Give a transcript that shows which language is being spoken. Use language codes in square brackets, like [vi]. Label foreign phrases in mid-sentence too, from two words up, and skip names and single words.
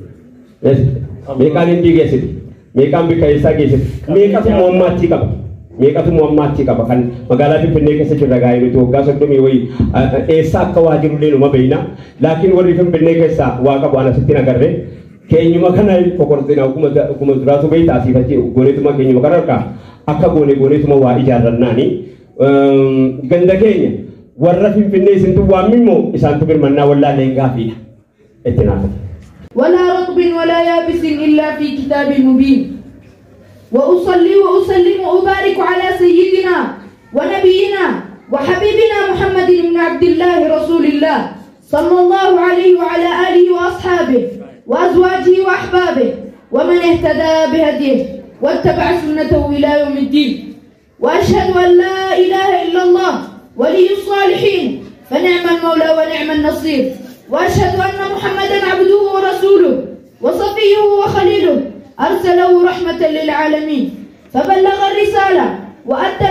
[om] meeqaan Indii geessiti meeqaan bikka eessaa geessiti meeqatu muammaachii qaba kan magaalaa Finfinnee keessa jirra gaa'ee nuti waggaa 30 wayii eessaa akka waa jirullee numa beeyna laakiin warri Finfinnee keessaa waa qabu ana sitti nagarre keenyuma kana kokortina akkuma duraatu beeyta asii fachi gooneetuma keenyuma kana harkaa akka gooneetuma waa ijaarrannaani ganda keenya warra Finfinnee isintu waamimmoo isaantu birmannaa wallaalee gaafiidha itti naafata. [ar] ولا رطب ولا يابس إلا في كتاب مبين وأصلي وأسلم وأبارك على سيدنا ونبينا وحبيبنا محمد بن عبد الله رسول الله صلى الله عليه وعلى آله وأصحابه وأزواجه وأحبابه ومن اهتدى بهديه واتبع سنته إلى يوم الدين وأشهد أن لا إله إلا الله ولي الصالحين فنعم المولى ونعم النصير وأشهد أن محمدا عبده ورسوله وصفيه وخليله أرسله رحمة للعالمين فبلغ الرسالة وأدى